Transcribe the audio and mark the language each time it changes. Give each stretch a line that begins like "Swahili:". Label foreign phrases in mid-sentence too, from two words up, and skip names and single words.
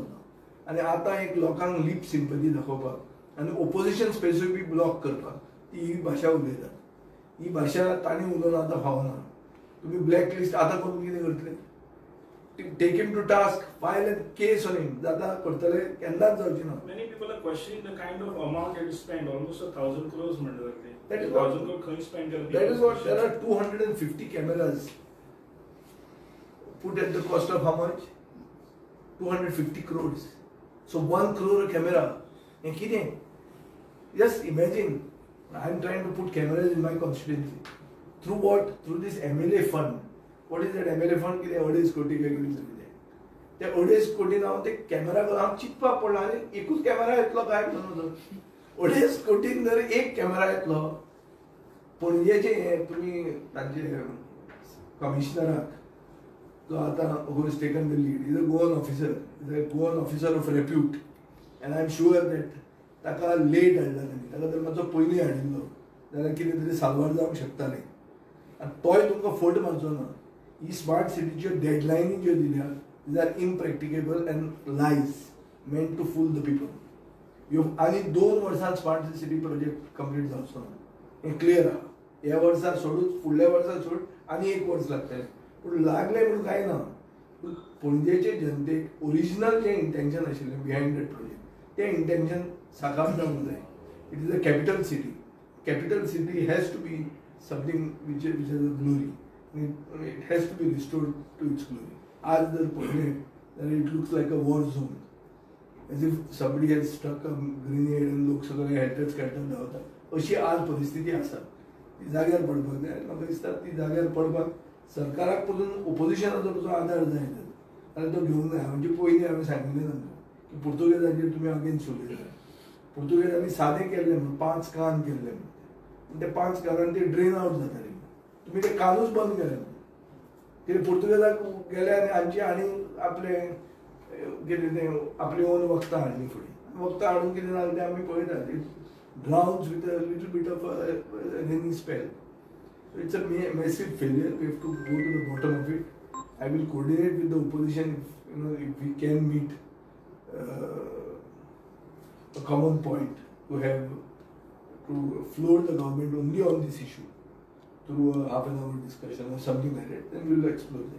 Konkani: आनी आतां एक लोकांक लीप सिंपथी दाखोवपाक आनी ओपोजिशन स्पेसूय बी ब्लॉक करपाक ती ही भाशा उलयतात. ही भाशा तांणी उलोवन आतां फावना. तुमी
English: black list
Konkani: आतां करून कितें करतले?
English: Take him to task, file a case on him.
Konkani: जाता करतले, केन्नाच जावची ना.
English: Many people are questioning the kind of amount it is spent, almost 1,000 crores
Konkani: म्हणटात ते.
English: That is
Konkani: 1,000 crore खंय spend करपी?
English: That is what there are 250 cameras put at the cost of how much? 250 crores. So 1 crore a camera. And kidding? Just imagine, I am trying to put cameras in my constituency. Through what? Through this MLA fund. What is that MLA fund?
Konkani: कितें 2.5 कोटी काय कितें तरी. त्या 2.5 कोटीन हांव ते कॅमेरा हांव चिंतपाक पडला आनी एकूच कॅमेरा येतलो काय म्हणून. 2.5 कोटीन जर एक कॅमेरा येतलो, पणजेचे हे तुमी तांचे कमिशनराक जो आतां
English: who has taken the lead, he's a Goan officer, he's a Goan officer of repute, and I'm sure that
Konkani: ताका लेट हाडला तांणी, ताका जर मातसो पयलीं हाडिल्लो जाल्यार कितें तरी साल्वार जावंक शकतालें. आनी तोय तुमकां फट मारचो ना. ही स्मार्ट सिटीच्यो डेडलायनी ज्यो दिल्या
English: these are impracticable and lies meant to fool the people.
Konkani: आनी 2 वर्सां
English: smart city project
Konkani: कंप्लीट जावचो ना, हें क्लियर आहा. ह्या वर्सा सोडून फुडल्या वर्सा सोड आनी 1 वर्स लागतलें, पूण लागलें म्हणून कांय ना. पूण पणजेचे जनतेक ओरिजिनल जें इंटेंशन आशिल्लें
English: behind that project,
Konkani: तें इंटेंशन साकार जावंक जाय.
English: It is a capital city. Capital city has to be something which has a glory. It has to be restored to its glory.
Konkani: आज जर पळयलें जाल्यार
English: it looks like a war zone, as if somebody has struck a grenade and
Konkani: लोक सगळे
English: helter scatter
Konkani: धांवता, अशी आज परिस्थिती आसा. ती जाग्यार पडपाक जाय. म्हाका दिसता ती जाग्यार पडपाक सरकाराक पसून ओपोजिशनाचो जो आदार जाय जाल्यार तो घेवंक जाय. म्हणजे पयलीं हांवें सांगिल्लें तांकां की पुर्तुगेजाचेर तुमी अगेन्स्ट उलयता. पुर्तुगेजांनी सादें केल्लें म्हणून 5 कान केल्ले म्हणून, ते 5 कानान ते
English: drain out
Konkani: जाताले. तुमी ते कानूच बंद केले. कितें पुर्तुगेजाक गेले आनी आपले कितें तें आपली ओन वखदां हाडली फुडें.
English: वखदां हाडून कितें जालें तें आमी पळयतात. It drowns with a little bit of rainy spell. So it's a massive failure. We have to go to the bottom of it. I will coordinate with the opposition if we can meet a common point to floor the government only on this issue through a half-an-hour discussion or something like that. Then we will explore that.